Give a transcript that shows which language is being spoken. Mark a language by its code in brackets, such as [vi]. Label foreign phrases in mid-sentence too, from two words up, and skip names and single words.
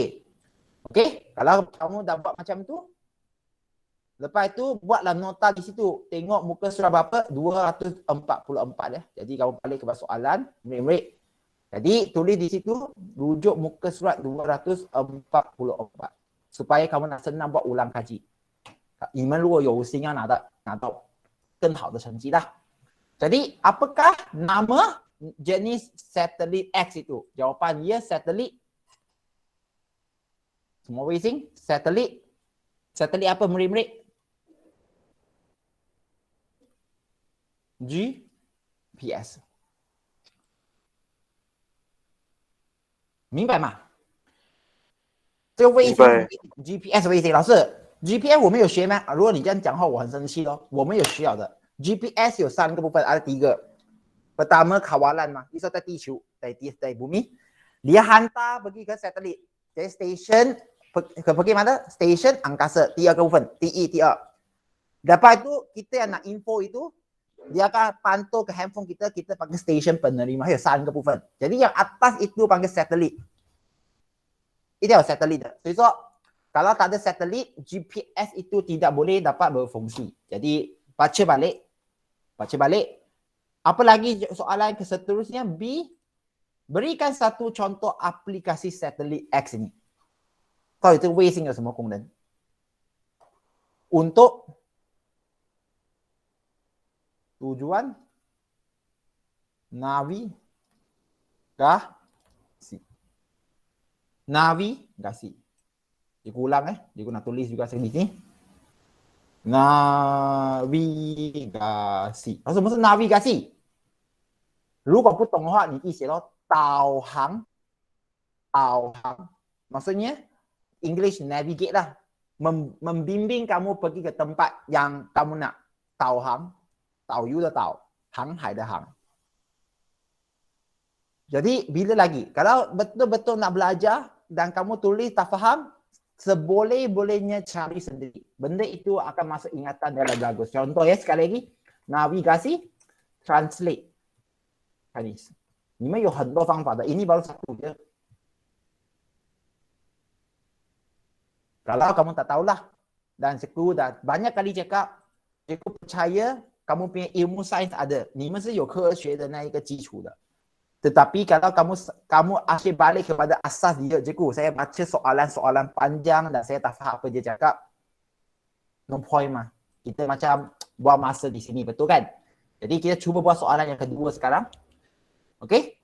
[ms] Okey, kalau kamu dah buat macam tu, lepas itu buatlah nota di situ. Tengok muka surat berapa? 244 ya. Jadi kamu balik kepada soalan, murid-murid. Jadi tulis di situ rujuk muka surat 244. Supaya kamu nak senang buat ulang kaji. [zh] 你们如果有心要拿到更好的成绩 lah. [ms] Jadi apakah nama jenis satelit X itu? Jawapan ya satelit. Semua 卫星 satelit. Satelit apa murid-murid? GPS. [zh] 明白吗？这个卫星 GPS 卫星，老师 GPS 我们有学吗？如果你这样讲话，我很生气咯。我们有需要的 GPS 有3个部分，ada 3. [ms] Pertama kawalan mah, bisa [zh] 在地球，在 [ms] bumi. Dia hantar pergi ke satelit. Jadi station pergi mana? Station angkasa. [zh] 第2个部分，第2. [ms] Lepas itu kita yang nak info itu, dia akan pantau ke handphone kita panggil station penerima. Ada 3 [zh] 个部分. [ms] Jadi yang atas itu panggil satelit. [zh] 一定要有 [ms] satelit [zh] 的。所以说 [ms] kalau tak ada satelit, GPS itu tidak boleh dapat berfungsi. Jadi baca balik. Apa lagi soalan seterusnya? B. Berikan satu contoh aplikasi satelit X ini. 到底这个卫星有什么功能？ Untuk tujuan navigasi. Cikgu ulang cikgu nak tulis juga sini. Navigasi. [zh] 什么是 navigasi？ 如果不懂的话，你可以写到导航。 [ms] Maksudnya English navigate lah. Membimbing kamu pergi ke tempat yang kamu nak. [zh] 导航，导游的导，航海的航。 [ms] Jadi bila lagi? Kalau betul-betul nak belajar dan kamu tulis tak faham, seboleh-bolehnya cari sendiri. Benda itu akan masuk ingatan dalam bagus. Contoh ya sekali lagi, navigasi, [en] translate Chinese. [zh] 你们有很多方法的, [ms] ini baru satu je. Kalau kamu tak tahulah, dan cikgu dah banyak kali cakap, cikgu percaya kamu punya ilmu sains ada. [zh] 你们是有科学的那一个基础的. [ms] Tetapi kalau kamu asyik balik kepada asas dia, cikgu, saya baca soalan-soalan panjang dan saya tak faham apa dia cakap. [en] No point mah. [ms] Kita macam buang masa di sini, betul kan? Jadi kita cuba buat soalan yang kedua sekarang. Okey?